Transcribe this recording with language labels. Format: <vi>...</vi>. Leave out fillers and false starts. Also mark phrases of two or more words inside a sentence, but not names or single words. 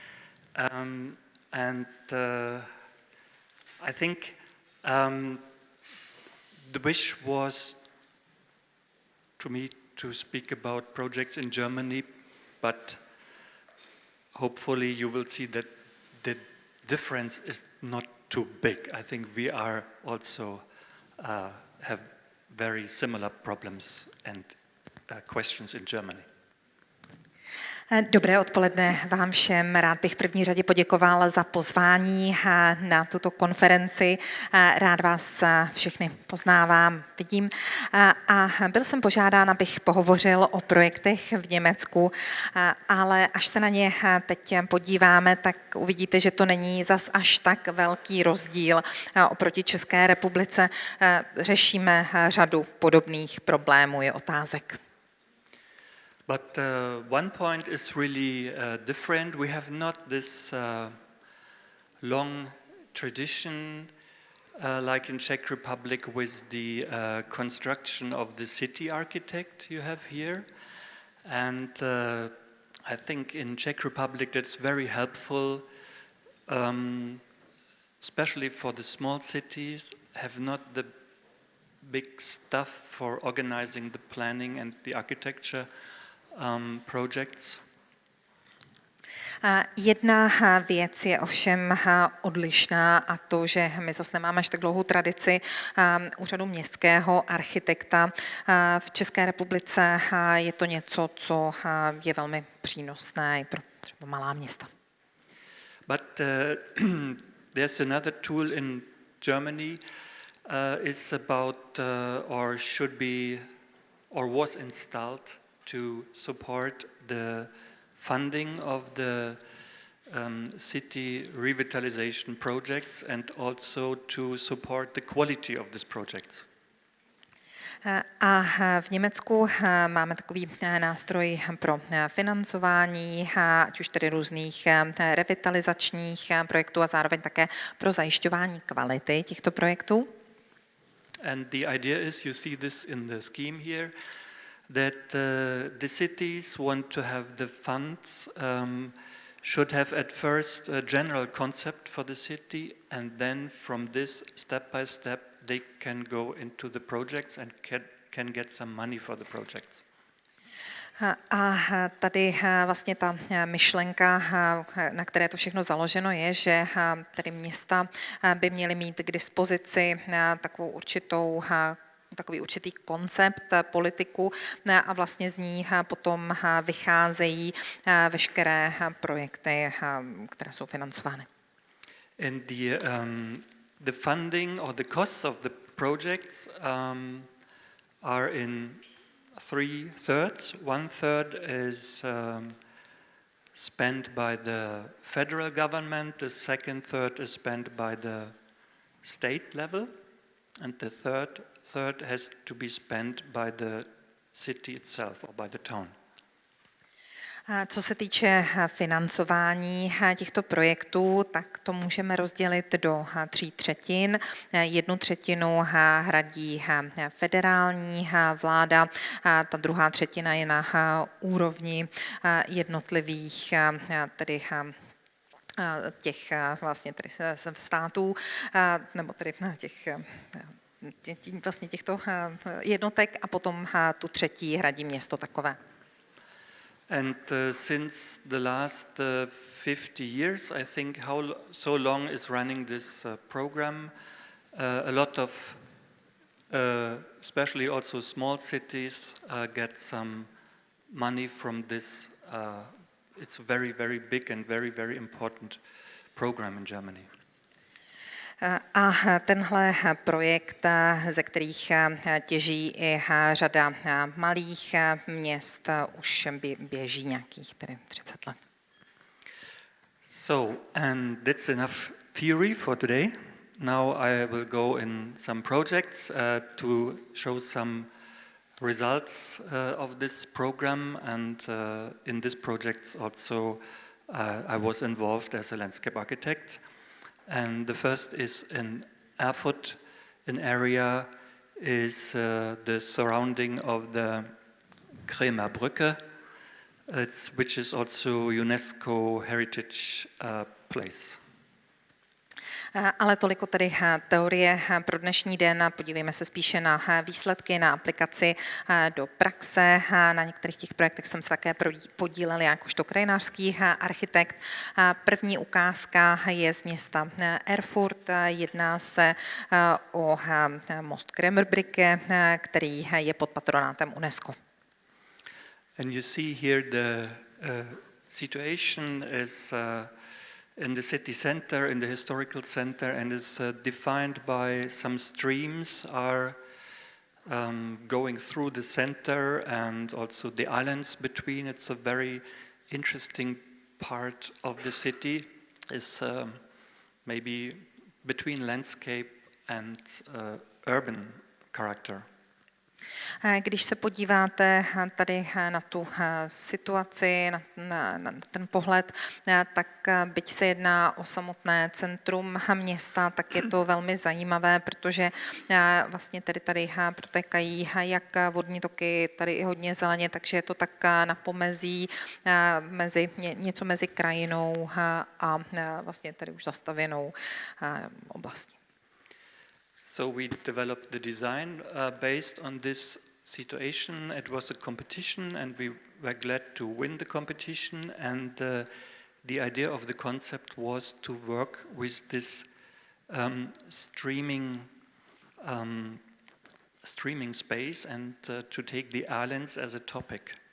<en>And I think the wish was to me to speak about projects in Germany, but hopefully you will see that the difference is not too big. I think we are also have very similar problems and questions in Germany.</en> <cs>Dobré odpoledne vám všem. Rád bych v první řadě poděkoval za pozvání na tuto konferenci. Rád vás všechny poznávám, vidím. A byl jsem požádán, abych pohovořil o projektech v Německu, ale až se na ně teď podíváme, tak uvidíte, že to není zas až tak velký rozdíl oproti České republice. Řešíme řadu podobných problémů i otázek.</cs> <en>But one point is really different. We have not this long tradition like in Czech Republic with the construction of the city architect you have here. And I think in Czech Republic that's very helpful, especially for the small cities, have not the big stuff for organizing the planning and the architecture projects.</en> <cs>Jedna věc je ovšem odlišná a to, že my zase nemáme až tak dlouhou tradici úřadu městského architekta. V České republice je to něco, co je velmi přínosné i pro třeba malá města.</cs> <en>But there's another tool in Germany. It's about or should be or was installed to support the funding of the city revitalization projects and also to support the quality of these projects.</en> <cs>A v Německu máme takový nástroj pro financování, ať už tedy různých revitalizačních projektů a zároveň také pro zajišťování kvality těchto projektů.</cs> <en>And the idea is, you see this in the scheme here, that the cities want to have the funds, should have at first a general concept for the city, and then from this, step by step, they can go into the projects and can get some money for the projects.</en> <cs>A tady vlastně ta myšlenka, na které to všechno založeno, je, že tedy města by měly mít k dispozici takový určitý koncept, politiku a vlastně z ní potom vycházejí veškeré projekty, které jsou financovány.</cs> <en>And the funding or the costs of the projects are in 3/3. 1/3 is spent by the federal government, the second third is spent by the state level, and the third has to be spent by the city itself or by the town.</en> <cs>Co se týče financování těchto projektů, tak to můžeme rozdělit do 3/3. 1/3 hradí federální vláda, ta druhá třetina je na úrovni jednotlivých tedy těch vlastně tedy států, nebo tedy vlastně těchto jednotek a potom tu třetí hradí město takové.</cs> <en>And since the last 50 years, I think so long is running this program, a lot of, especially also small cities, get some money from this. It's a very, very big and very, very important program in Germany.</en> <cs>A tenhle projekt, ze kterých těží i řada malých měst, už běží nějakých tedy 30 let.</cs> <en>So, and that's enough theory for today. Now I will go in some projects to show some results of this program, and in this project also I was involved as a landscape architect. And the first is in Erfurt an area is the surrounding of the Kremer Brücke, which is also UNESCO heritage place.</en> <cs>Ale toliko tedy teorie pro dnešní den. Podívejme se spíše na výsledky, na aplikaci do praxe. Na některých těch projektech jsem se také podílel jakožto krajinářský architekt. První ukázka je z města Erfurt. Jedná se o most Kremerbrücke, který je pod patronátem UNESCO.</cs> <en>And you see here the situation is in the city center, in the historical center, and is defined by some streams are going through the center and also the islands between. It's a very interesting part of the city. Is maybe between landscape and urban character.</en> <cs>Když se podíváte tady na tu situaci, na ten pohled, tak byť se jedná o samotné centrum města, tak je to velmi zajímavé, protože vlastně tady protékají jak vodní toky, tady i hodně zeleně, takže je to tak na pomezí něco mezi krajinou a vlastně tady už zastavěnou oblastí.</cs> <en>So we developed the design based on this situation. It was a competition and we were glad to win the competition, and the idea of the concept was to work with this streaming space and to take the islands as a topic.</en>